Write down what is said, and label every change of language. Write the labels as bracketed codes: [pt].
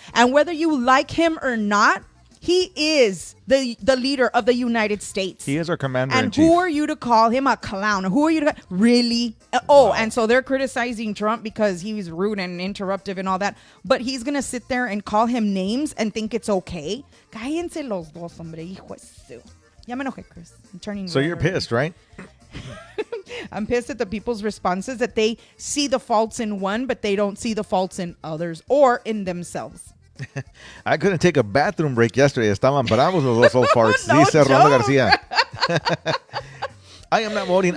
[en] And whether you like him or not, he is the leader of the United States. He is our commander-in-chief. And who are you to call him a clown? Who are you to really? And so they're criticizing Trump because he was rude and interruptive and all that. But he's going to sit there and call him names and think it's okay. [es] Cállense los dos, hombre, hijo de su. Ya me enojé, Chris. [en] I'm turning So you're red. pissed, right? I'm pissed at the people's responses that they see the faults in one, but they don't see the faults in others or in themselves. I couldn't take a bathroom break yesterday. [es] Estaban bravos los dos [en] old farts. No Dice Rolando joke. Garcia. I am not voting.